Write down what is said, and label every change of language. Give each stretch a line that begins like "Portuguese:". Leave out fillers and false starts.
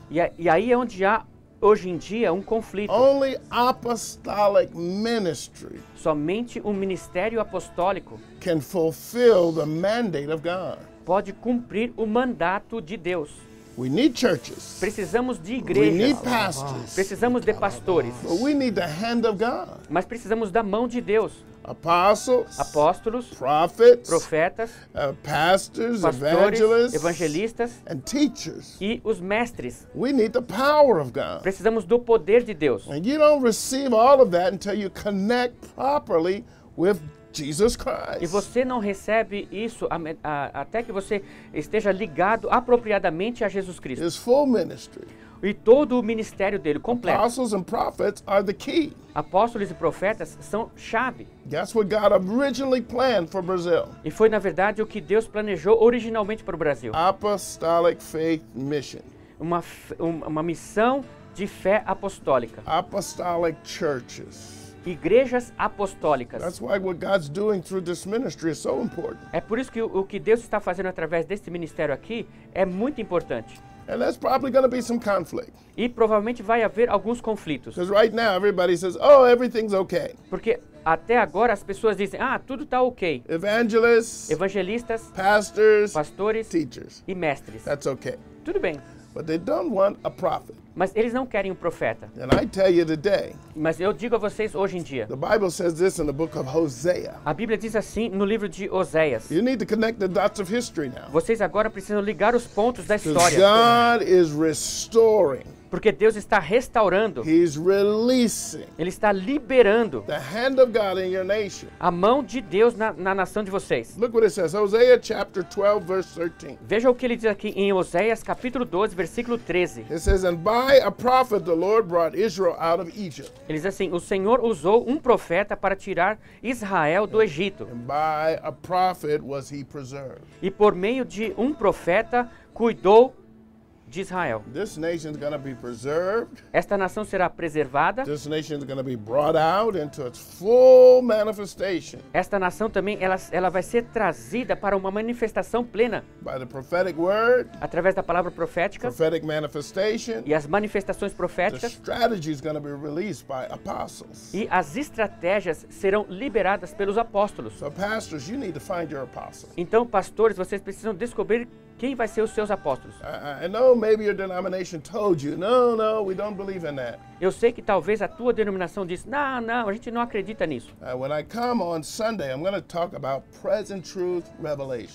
Portuguese: E aí é onde há, hoje em dia, um conflito.
English: Only apostolic ministry
Portuguese: Somente um ministério apostólico
English: can fulfill the mandate of God.
Portuguese: pode cumprir o mandato de Deus.
English: We need churches.
Portuguese: Precisamos de
English: We
Portuguese: igrejas.
English: need pastors.
Portuguese: Precisamos de pastores.
English: But we need the hand of God.
Portuguese: Mas precisamos da mão de Deus.
English: Apostles,
Portuguese: Apóstolos,
English: prophets,
Portuguese: profetas,
English: pastors,
Portuguese: pastores,
English: evangelists,
Portuguese: evangelistas
English: and teachers.
Portuguese: e os mestres.
English: We need the power of God.
Portuguese: Precisamos do poder de Deus.
English: And you don't receive all of that until you connect properly with Jesus
Portuguese: E
English: Christ.
Portuguese: você não recebe isso até que você esteja ligado apropriadamente a Jesus Cristo.
English: His full ministry.
Portuguese: E todo o ministério dele, completo.
English: Apostles and prophets are the key.
Portuguese: Apóstolos e profetas são chave.
English: That's what God originally planned for Brazil.
Portuguese: E foi, na verdade, o que Deus planejou originalmente para o Brasil.
English: Apostolic faith mission.
Portuguese: uma missão de fé apostólica.
English: Apostolic churches.
Portuguese: Igrejas apostólicas.
English: That's why what God's doing through this ministry is so important.
Portuguese: É por isso que o que Deus está fazendo através desse ministério aqui é muito importante.
English: And there's probably going to be some conflict.
Portuguese: E provavelmente vai haver alguns conflitos.
English: Because right now everybody says, oh, everything's okay.
Portuguese: Porque até agora as pessoas dizem, tudo está ok.
English: Evangelists,
Portuguese: Evangelistas,
English: pastors,
Portuguese: pastores
English: teachers.
Portuguese: e mestres.
English: That's okay.
Portuguese: Tudo bem.
English: But they don't want a prophet.
Portuguese: Mas eles não querem um profeta.
English: And I tell you today,
Portuguese: Mas eu digo a vocês hoje em dia.
English: the Bible says this in the book of Hosea.
Portuguese: A Bíblia diz assim no livro de Oséias.
English: You need to connect the dots of history now.
Portuguese: Vocês agora precisam ligar os pontos da
English: Because
Portuguese: história.
English: God is restoring.
Portuguese: Porque Deus está restaurando.
English: He's releasing
Portuguese: Ele está liberando
English: the hand of God in your nation.
Portuguese: a mão de Deus na nação de vocês.
English: Look what it says, Hosea chapter 12, verse 13.
Portuguese: Veja o que ele diz aqui em Oséias capítulo 12, versículo 13.
English: It says, and by a prophet the Lord brought Israel out of Egypt.
Portuguese: Ele diz assim, o Senhor usou um profeta para tirar Israel do Egito.
English: And by a prophet was he preserved.
Portuguese: E por meio de um profeta cuidou de Israel.
English: This nation is going to be preserved.
Portuguese: Esta nação será preservada.
English: This nation is going to be brought out into its full manifestation
Portuguese: Esta nação também ela vai ser trazida para uma manifestação plena
English: by the prophetic word,
Portuguese: através da palavra profética
English: prophetic manifestation.
Portuguese: e as manifestações
English: The
Portuguese: proféticas,
English: strategy is going to be released by apostles.
Portuguese: e as estratégias serão liberadas pelos apóstolos.
English: So pastors, you need to find your apostle.
Portuguese: Então, pastores, vocês precisam descobrir quem vai ser os seus apóstolos.
English: I know maybe your denomination told you, no, we don't believe in that.
Portuguese: Eu sei que talvez a tua denominação diz, não, a gente não acredita nisso.
English: When I come on Sunday, I'm going to talk about present truth revelation.